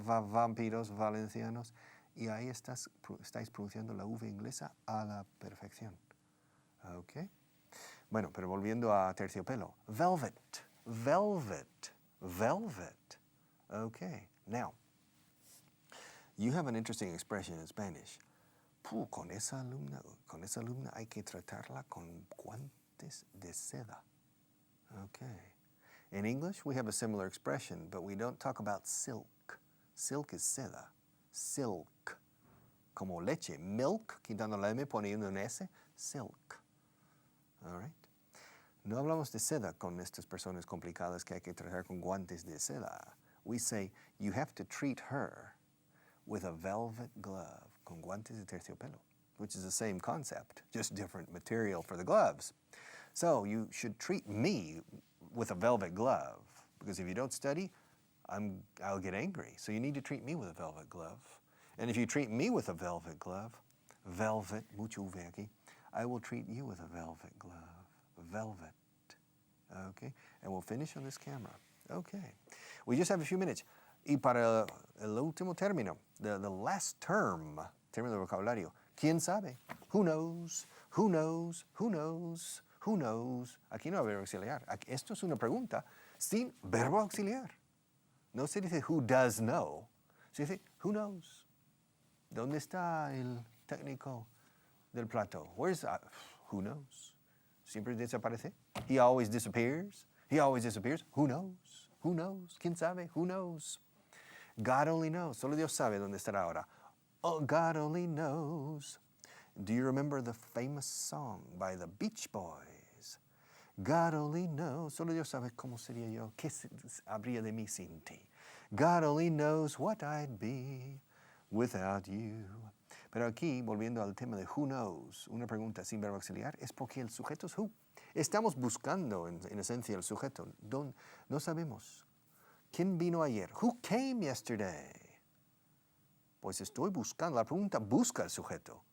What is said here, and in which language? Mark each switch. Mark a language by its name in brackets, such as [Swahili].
[Spanish] Vampiros valencianos, y ahí estáis pronunciando la V inglesa a la perfección. ¿Ok? Bueno, pero volviendo a terciopelo. [English] Velvet, velvet, velvet. Okay, now, you have an interesting expression in Spanish. [Spanish] Con esa alumna hay que tratarla con guantes de seda. [English] Okay. In English, we have a similar expression, but we don't talk about silk. Silk is seda. Silk. [Spanish] Como leche. [English] Milk, [Spanish] quitando la M, poniendo un S. [English] Silk. All right? [Spanish] No hablamos de seda con estas personas complicadas que hay que tratar con guantes de seda. [English] We say, you have to treat her with a velvet glove, [Spanish] con guantes de terciopelo, [English] which is the same concept, just different material for the gloves. So you should treat me with a velvet glove, because if you don't study, I'll get angry. So you need to treat me with a velvet glove. And if you treat me with a velvet glove, velvet, [Spanish] mucho V aquí, [English] I will treat you with a velvet glove. Velvet. Okay? And we'll finish on this camera. Okay. We just have a few minutes. [Spanish] Y para el último término, [English] the last term, [Spanish] término de vocabulario, ¿quién sabe? [English] Who knows? Who knows? Who knows? Who knows? [Spanish] Aquí no hay verbo auxiliar. Esto es una pregunta sin verbo auxiliar. No se dice [English] who does know. [Spanish] Se dice [English] who knows. [Spanish] ¿Dónde está el técnico del plato? [English] Where's who knows? [Spanish] Siempre desaparece. [English] He always disappears. He always disappears. Who knows? Who knows? [Spanish] ¿Quién sabe? [English] Who knows? God only knows. Solo Dios sabe dónde estará ahora. Oh, God only knows. Do you remember the famous song by the Beach Boys? God only knows. [Spanish] Solo Dios sabe cómo sería yo. ¿Qué habría de mí sin ti? [English] God only knows what I'd be without you. [Spanish] Pero aquí, volviendo al tema de who knows, una pregunta sin verbo auxiliar, es porque el sujeto es who. Estamos buscando, en esencia, el sujeto. No sabemos. ¿Quién vino ayer? [English] Who came yesterday? [Spanish] Pues estoy buscando. La pregunta busca el sujeto.